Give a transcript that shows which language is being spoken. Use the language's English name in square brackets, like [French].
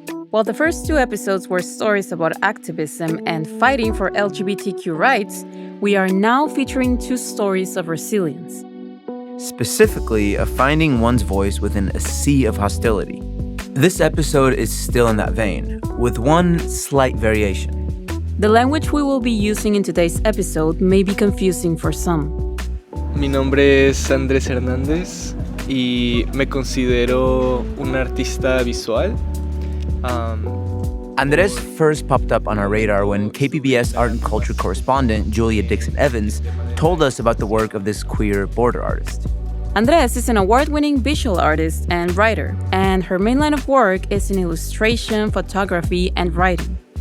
[English] While the first 2 episodes were stories about activism and fighting for LGBTQ rights, we are now featuring 2 stories of resilience. Specifically, of finding one's voice within a sea of hostility. This episode is still in that vein, with one slight variation. The language we will be using in today's episode may be confusing for some. [Spanish] Mi nombre es Andres Hernandez y me considero un artista visual. [English] Andres first popped up on our radar when KPBS art and culture correspondent Julia Dixon Evans told us about the work of this queer border artist. Andres is an award-winning visual artist and writer, and her main line of work is in illustration, photography, and writing.